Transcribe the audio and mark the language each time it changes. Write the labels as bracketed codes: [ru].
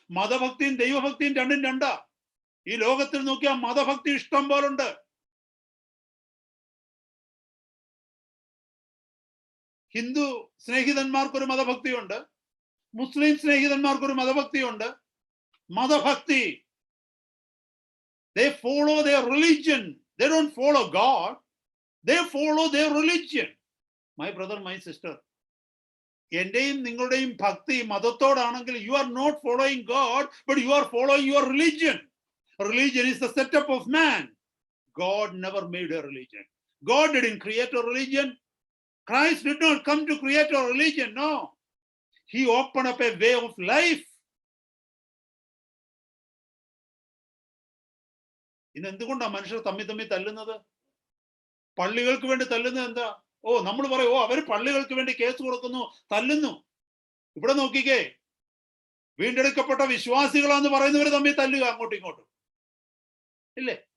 [ml] മതഭക്തിയും ദൈവഭക്തിയും രണ്ടും രണ്ടാ. ഈ ലോകത്തിൽ നോക്കിയാൽ മതഭക്തി ഇഷ്ടം പോലുണ്ട്. ഹിന്ദു സ്നേഹിതന്മാർക്കൊരു മതഭക്തിയുണ്ട്, മുസ്ലിം സ്നേഹിതന്മാർക്കൊരു മതഭക്തിയുണ്ട്. [en] മതഭക്തി, they follow their religion, they don't follow God, they follow their religion. My brother, my sister, [ml] എന്റെയും നിങ്ങളുടെയും ഭക്തി മതത്തോടാണെങ്കിൽ [en] you are not following God, but you are following your religion. Religion is the setup of man. God never made a religion. God didn't create a religion. Christ did not come to create a religion. No, he opened up a way of life. [ml] ഇന്ന് എന്തുകൊണ്ടാണ് മനുഷ്യർ തമ്മിൽ തല്ലുന്നത്? പള്ളികൾക്ക് വേണ്ടി തല്ലുന്നത് എന്താ? ഓ, നമ്മൾ പറയും, ഓ അവർ പള്ളികൾക്ക് വേണ്ടി case കൊടുക്കുന്നു, തല്ലുന്നു. ഇവിടെ നോക്കിക്കേ, വീണ്ടെടുക്കപ്പെട്ട വിശ്വാസികളാന്ന് പറയുന്നവർ തമ്മിൽ തല്ലുക അങ്ങോട്ടും ഇങ്ങോട്ടും, ഇല്ലേ?